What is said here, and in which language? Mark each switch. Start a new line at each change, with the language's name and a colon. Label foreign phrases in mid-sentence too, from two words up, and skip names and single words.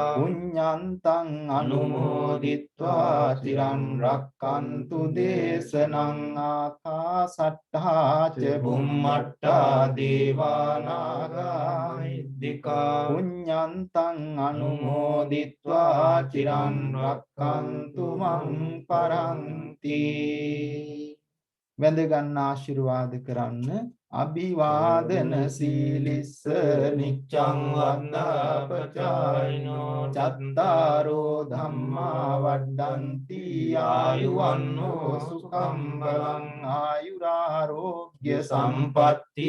Pali: පුඤ්ඤන්තං අනුමෝදිත්වා චිරන් රක්칸තු දේශනං ආකාසට්ඨා ච බුම්මට්ඨා දේවානාගා මහිද්దికා පුඤ්ඤන්තං අනුමෝදිත්වා චිරන් රක්칸තු මං පරන්ති.
Sinhala: වැඳ ගන්න ආශිර්වාද කරන්න.
Pali: අභිවාදන සීලිස්ස නිච්ඡං වන්දාපචායිනෝ චත්තාරෝ ධම්මා වඩ්ඩන්ති ආයුවන්නෝ සුඛං බලං ආයුරාරෝග්‍ය සම්පatti